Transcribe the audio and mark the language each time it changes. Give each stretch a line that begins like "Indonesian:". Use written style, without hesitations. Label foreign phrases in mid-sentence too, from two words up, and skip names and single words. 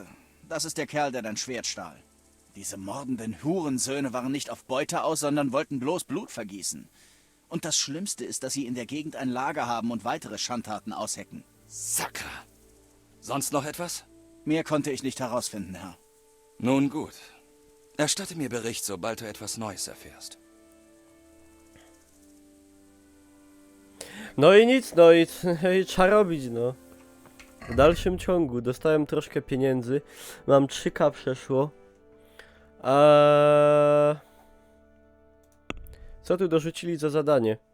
German: Das ist der Kerl, der dein Schwert stahl. Diese mordenden Hurensöhne waren nicht auf Beute aus, sondern wollten bloß Blut vergießen. Und das Schlimmste ist, dass sie in der Gegend ein Lager haben und weitere Schandtaten aushecken. Sakra. Sonst noch etwas? Mehr konnte ich nicht herausfinden, Herr. Nun gut. Erstatte mir Bericht, sobald du etwas Neues erfährst.
Polish: No i nic, no i trzeba robić, no. W dalszym ciągu dostałem troszkę pieniędzy. Mam 3K przeszło. Co tu dorzucili za zadanie?